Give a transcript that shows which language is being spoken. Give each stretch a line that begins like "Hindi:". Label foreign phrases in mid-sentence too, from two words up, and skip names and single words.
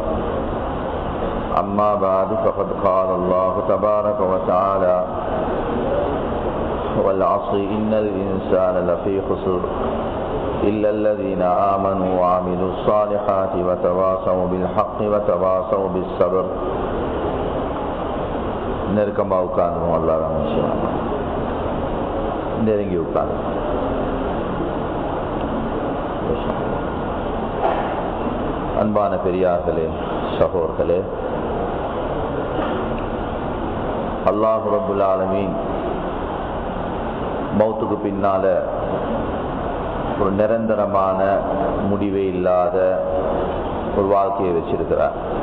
Arabic: أما بعد فقد قال الله تبارك وتعالى: والعصر إن الإنسان لفي خسر إلا الذين آمنوا وعملوا الصالحات وتواصوا بالحق وتواصوا بالصبر.
Tamil: நெருக்கமாக உட்கார்ந்துருவோம். அல்லாஹ் நெருங்கி உட்கார்ந்து அன்பான பெரியார்களே, சகோதரர்களே,
Arabic: الله رب العالمين
Tamil: மௌத்துக்கு பின்னால ஒரு நிரந்தரமான முடிவே இல்லாத ஒரு வாழ்க்கையை வச்சிருக்கிறார்.